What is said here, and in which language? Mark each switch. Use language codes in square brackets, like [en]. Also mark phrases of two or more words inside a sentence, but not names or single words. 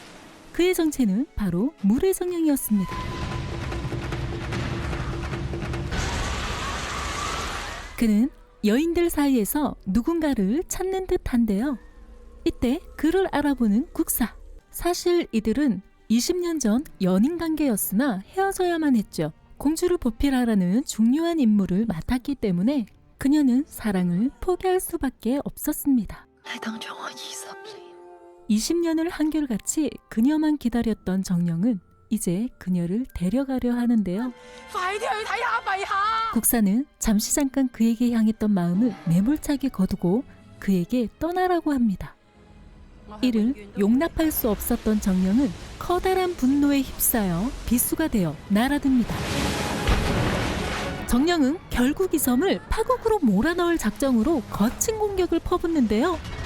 [ko] 그의 정체는 바로 물의 정령이었습니다. 그는 여인들 사이에서 누군가를 찾는 듯한데요. 이때 그를 알아보는 국사. 사실 이들은 20년 전 연인 관계였으나 헤어져야만 했죠. 공주를 보필하라는 중요한 임무를 맡았기 때문에 그녀는 사랑을 포기할 수밖에 없었습니다. [yue] 你等咗我20年。 [ko] 20년을 한결같이 그녀만 기다렸던 정령은 이제 그녀를 데려가려 하는데요. [yue] 快啲去睇下陛下！ [ko] 국사는 잠깐 그에게 향했던 마음을 매몰차게 거두고 그에게 떠나라고 합니다. 이를 용납할 수 없었던 정령은 커다란 분노에 휩싸여 비수가 되어 날아듭니다. 정령은 결국 이 섬을 파국으로 몰아넣을 작정으로 거친 공격을 퍼붓는데요.